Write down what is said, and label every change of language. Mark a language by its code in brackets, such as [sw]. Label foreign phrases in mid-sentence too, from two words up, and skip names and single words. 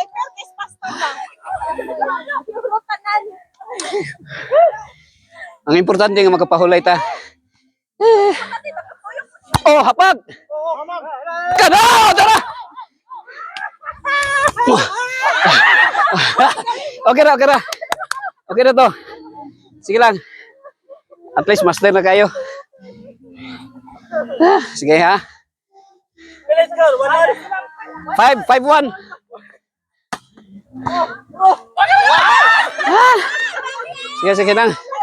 [ceb] Ang importante nga makapahulay ta. Hapag. Kada, tara. Okay ra. Okay na to. Sige lang. [en] At least [ceb] master na kayo. Sige, ha? 5-1. Sige lang.